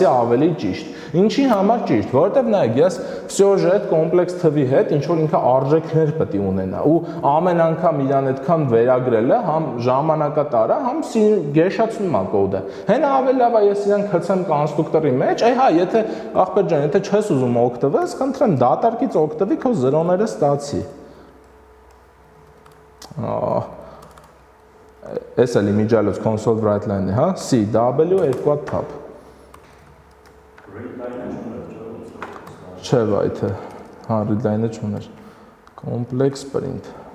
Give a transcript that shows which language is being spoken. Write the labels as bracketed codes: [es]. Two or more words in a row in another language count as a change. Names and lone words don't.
[hy] ավելի ճիշտ։ Ինչի համար ճիշտ, որովհետև նայեք, ես վсё այդ կոմպլեքս թվի հետ ինչ որ ինքը արժեքներ պետք է ունենա ու ամեն անգամ իրան այդքան վերագրելը համ ժամանակատար է, համ գեշացնում է կոդը։ Հենա ավելի լավ է ես իրան գցեմ կոնստրուկտորի մեջ, այ հա, եթե ախպեր ջան, եթե չես ուզում օգտվես, խնդրեմ դատարկից օգտվի, քո զրոները ստացի։ Էս էլ իմիջալոց [en] console write line-ը, [hy] հա, C, W, երկու հատ tab։ Չէ, վայթե, հա, [en] read line-ը չուներ, complex print։